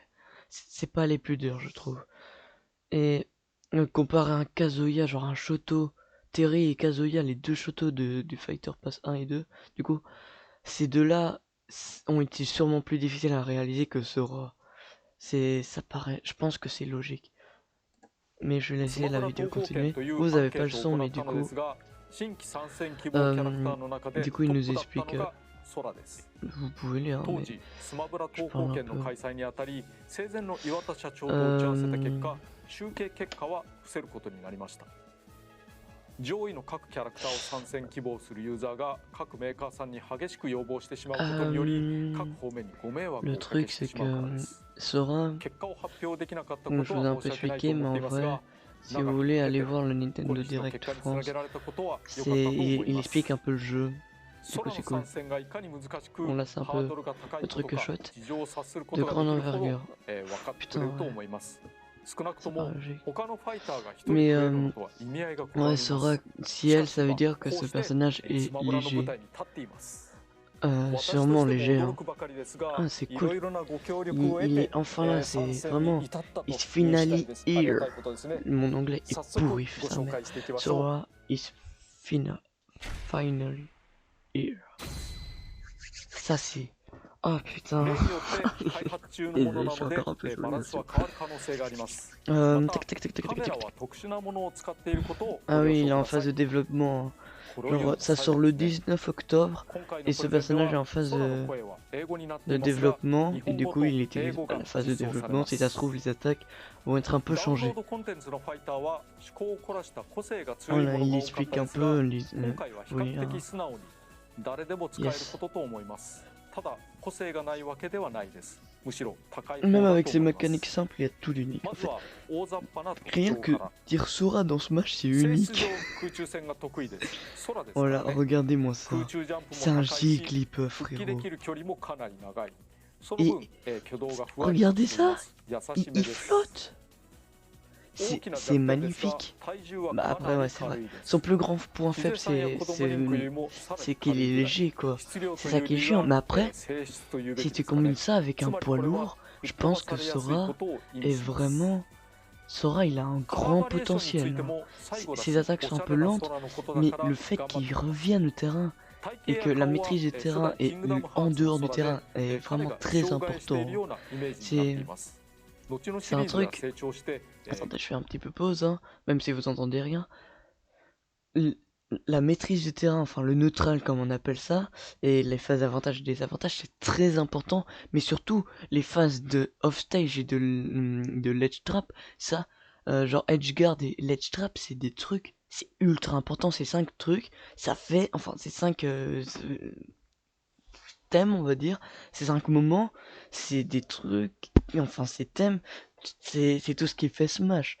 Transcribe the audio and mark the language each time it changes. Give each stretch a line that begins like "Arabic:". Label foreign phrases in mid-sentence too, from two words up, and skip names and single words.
French: C'est pas les plus durs, je trouve. Et comparé à un Kazuya, genre un Shoto, Terry et Kazuya, les deux Shotos du
English: Fighter Pass
French: 1 et 2, du coup, ces deux-là ont été sûrement plus difficiles à réaliser que Sora. Ça paraît, je pense que c'est logique. Mais je vais
Japanese: ス
French: laisser
Japanese: マブ
French: la
Japanese: ラ
French: vidéo
Japanese: 東方圏
French: continuer.
Japanese: という
French: Vous
Japanese: アン
French: avez
Japanese: ケ
French: pas
Japanese: ー
French: le
Japanese: トを
French: son,
Japanese: 行っ
French: mais
Japanese: たのですが、新規参戦希望キャラクターの中で
French: du
Japanese: ト
French: coup, il
Japanese: ッ
French: nous
Japanese: プだった
French: explique.
Japanese: のが空です。
French: Vous pouvez lire,
Japanese: 当
French: mais
Japanese: 時スマブラ
French: je
Japanese: 東
French: parle
Japanese: 方
French: un
Japanese: 圏の
French: peu.
Japanese: 開催にあたり、生前の岩田社長と打ち合わせた結果、集計結果は伏せることになりました。上位の各キャラクターを参戦希望するユーザーが各メーカーさんに激しく要望してしまうことにより各方面にご迷惑を
French: Le
Japanese: おかけ
French: truc
Japanese: して
French: c'est
Japanese: しまうからで
French: que
Japanese: す。
French: Sora,
Japanese: 結果を発表できなかったこ
French: bon, je
Japanese: と
French: vous ai
Japanese: は
French: un
Japanese: 申
French: peu
Japanese: し訳ないと
French: expliqué,
Japanese: 思
French: mais
Japanese: って
French: en
Japanese: います
French: vrai,
Japanese: が、
French: si vous
Japanese: 長き
French: voulez
Japanese: にわた
French: aller
Japanese: って
French: voir le
Japanese: こ
French: Nintendo
Japanese: れ以上の
French: Direct
Japanese: 結果につな
French: France,
Japanese: げられたことは良かったと
French: c'est,
Japanese: 思い
French: il
Japanese: ます
French: explique un peu le jeu. Du
Japanese: 空
French: coup,
Japanese: の
French: c'est
Japanese: 参
French: cool.
Japanese: 戦がいかに難しく
French: Bon, là, c'est un
Japanese: ハー
French: peu
Japanese: ドルが高い
French: le
Japanese: こと
French: truc
Japanese: か
French: chouette,
Japanese: 事情を察するこ
French: de
Japanese: とが
French: grande
Japanese: できるほど
French: envergure.
Japanese: 分かってく
French: Putain,
Japanese: れると
French: ouais,
Japanese: 思います。少なくと
French: c'est pas
Japanese: も
French: logique.
Japanese: 他のファイターが一人増
French: Mais
Japanese: えるのとは意味合いが異なりま
French: ouais,
Japanese: す。
French: Sora, si
Japanese: し
French: elle,
Japanese: かし
French: ça veut
Japanese: 今
French: dire
Japanese: こ
French: que
Japanese: う
French: ce
Japanese: して
French: personnage
Japanese: ス
French: est
Japanese: マブラの舞
French: léger.
Japanese: 台に立っています。
French: Sûrement
Japanese: 私として
French: léger,
Japanese: も
French: hein.
Japanese: 驚くばかりですが、
French: Ah, c'est
Japanese: いろ
French: cool.
Japanese: いろなご協力を
French: Il
Japanese: 得
French: est
Japanese: て、
French: enfin là,
Japanese: 参
French: c'est
Japanese: 戦に
French: vraiment...
Japanese: 至ったという
English: It's
Japanese: 次第
English: finally
Japanese: です。ありがた
English: here.
Japanese: いことですね。
French: Mon anglais est
Japanese: 早速
French: pourri,
Japanese: ご
French: ça,
Japanese: 紹
French: mais
Japanese: 介していきましょう。
English: Sora is finally here.
French: Ça, c'est... Ah,
Japanese: 例
French: putain.
Japanese: によって開発中のものなので、バランスは変わる可能性があります。また、 Tac, tac, tac, tac, カ tac, メラ tac. は特殊なものを使っていることをご
French: Ah
Japanese: 了
French: oui,
Japanese: 承
French: il
Japanese: く
French: est en
Japanese: ださ
French: phase
Japanese: い。
French: de développement.
Japanese: これを
French: Genre,
Japanese: 読む
French: ça
Japanese: 最
French: sort
Japanese: 後
French: le
Japanese: ですね。
French: 19 octobre
Japanese: 今回の
French: et
Japanese: プ
French: ce
Japanese: レゼンで
French: personnage est
Japanese: は
French: en phase
Japanese: 空の声は英語になって
French: de
Japanese: いますが、
French: développement
Japanese: 日
French: et
Japanese: 本
French: du
Japanese: 語
French: coup
Japanese: と
French: il était
Japanese: 英語
French: à
Japanese: が
French: la phase de
Japanese: 実装され
French: développement.
Japanese: ま
French: Si
Japanese: す。
French: ça se trouve, les attaques vont être un peu
Japanese: ダウンロー
French: changées.
Japanese: ドコンテンツのファイターは趣向を凝らした個性が強い
French: Voilà,
Japanese: もの
French: il
Japanese: が多かっ
French: explique
Japanese: た
French: un
Japanese: ですが、
French: peu les...
Japanese: 今回は比
French: oui,
Japanese: 較
French: hein.
Japanese: 的素直に誰でも使えることと思います。ただ個性がないわけではないです。むしろ高い方
French: Même
Japanese: だ
French: avec
Japanese: と
French: ses
Japanese: 思いま
French: mécaniques
Japanese: す。
French: simples, il y a tout l'unique.
Japanese: ま
French: En
Japanese: ず
French: fait,
Japanese: は大雑把な特
French: rien
Japanese: 徴
French: que
Japanese: から。
French: dire Sora dans ce match, c'est
Japanese: 性質
French: unique.
Japanese: 上空中戦が得意です。空ですから
French: Voilà,
Japanese: ね。
French: regardez-moi
Japanese: 空
French: ça.
Japanese: 中ジャンプ
French: C'est
Japanese: も
French: un
Japanese: 高いし、
French: G-Clip,
Japanese: 復帰で
French: frérot.
Japanese: きる距離もかなり長い。その分、挙動がふわり
French: Regardez
Japanese: としています。優し
French: Il,
Japanese: め
French: il
Japanese: です。
French: flotte.
Japanese: 大きな
French: C'est
Japanese: 弱点ですが、
French: magnifique.
Japanese: 体重は
French: Bah
Japanese: か
French: après,
Japanese: な
French: ouais,
Japanese: り
French: c'est vrai.
Japanese: 軽いです。
French: Son plus grand point
Japanese: ヒデ
French: faible,
Japanese: さんや子供リンクよりもさらに
French: c'est qu'il
Japanese: 軽
French: est
Japanese: いぐらい。
French: léger, quoi.
Japanese: 質量と
French: C'est
Japanese: い
French: ça
Japanese: う
French: qui est
Japanese: 理由
French: chiant.
Japanese: は
French: Mais après,
Japanese: 性質というべ
French: si
Japanese: きで
French: tu
Japanese: すかね。
French: combines ça avec
Japanese: つ
French: un
Japanese: まり
French: poids
Japanese: これは
French: lourd,
Japanese: 吹
French: je
Japanese: っ飛ば
French: pense
Japanese: さ
French: que
Japanese: れやすい
French: Sora
Japanese: ことを意味
French: est
Japanese: します。
French: vraiment... Sora, il a un
Japanese: カラー
French: grand
Japanese: バリエーションについ
French: potentiel.
Japanese: て
French: Hein.
Japanese: も最後だし、
French: Ses attaques
Japanese: お
French: sont
Japanese: し
French: un
Japanese: ゃ
French: peu
Japanese: れな
French: lentes,
Japanese: 空のことだ
French: mais
Japanese: から
French: le fait
Japanese: 頑張っ
French: qu'il
Japanese: てます。
French: revienne au terrain
Japanese: 体
French: et
Japanese: 型
French: que
Japanese: や
French: la
Japanese: 顔は
French: maîtrise du
Japanese: 初
French: terrain
Japanese: 代キ
French: est
Japanese: ングダムハ
French: en
Japanese: ーツの
French: dehors du
Japanese: 空で
French: terrain est
Japanese: 彼
French: vraiment
Japanese: が
French: très
Japanese: 障害している
French: important.
Japanese: ようなイメージになっています。後のシ
French: C'est
Japanese: リ
French: un
Japanese: ーズが
French: truc...
Japanese: 成長して、
French: Attendez, je fais un petit peu pause, hein, même si vous entendez rien. L- La maîtrise du terrain, enfin le neutral comme on appelle ça, et les phases avantages et désavantages, c'est très important, mais surtout les phases de off-stage et de
English: ledge trap,
French: ça, genre
English: edge guard
French: et
English: ledge trap,
French: c'est des trucs, c'est ultra important, ces 5 trucs, ça fait, enfin ces 5 thèmes, on va dire, ces 5 moments, c'est des trucs, enfin ces thèmes, c'est tout ce qui fait Smash.